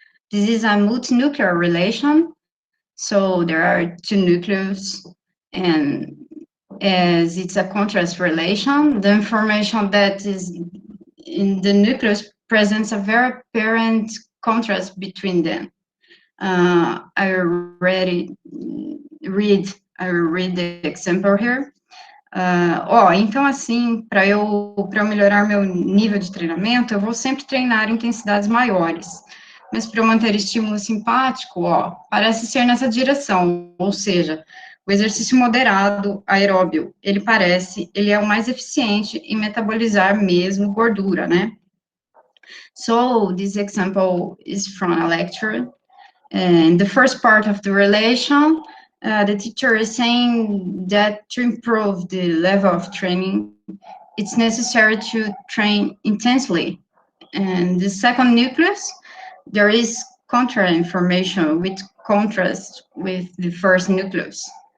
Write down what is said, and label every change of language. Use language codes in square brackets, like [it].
[en] This is a multinuclear relation, so there are 2 nucleus, and as it's a contrast relation, the information that is in the nucleus presents a very apparent contrast between them. I already read the example here. [pt] Então assim, para eu melhorar meu nível de treinamento, eu vou sempre treinar intensidades maiores. Mas para eu manter estímulo simpático, parece ser nessa direção, ou seja, o exercício moderado, aeróbio, ele é o mais eficiente em metabolizar mesmo gordura, né? [en] So, this example is from a lecture. In the first part of the relation, the teacher is saying that to improve the level of training, it's necessary to train intensely. And the second nucleus, there is contra information with contrast with the first nucleus.